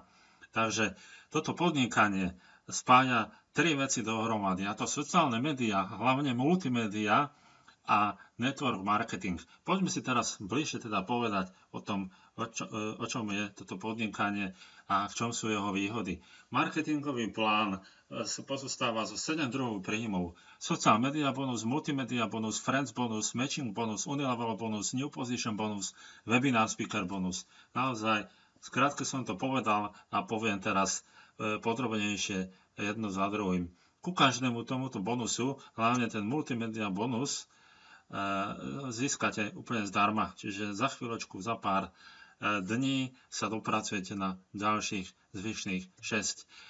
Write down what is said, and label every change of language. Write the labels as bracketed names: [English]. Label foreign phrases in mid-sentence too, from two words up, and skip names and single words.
[Slovak] Takže toto podnikanie spája tri veci dohromady, a to sociálne médiá, hlavne multimédia a [English] network marketing. [Slovak] Poďme si teraz bližšie teda povedať o tom, o čom je toto podnikanie a v čom sú jeho výhody. Marketingový plán pozostáva zo 7 druhov príjmov. [English] Social media bonus, multimedia bonus, friends bonus, matching bonus, unilevel bonus, new position bonus, webinar speaker bonus. [Slovak] Naozaj, skrátke som to povedal a poviem teraz podrobnejšie jedno za druhým. Ku každému tomuto bonusu, hlavne ten [English] multimedia bonus, [Slovak] získate úplne zdarma. Čiže za chvíľočku, za pár dní sa dopracujete na ďalších zvyšných 6.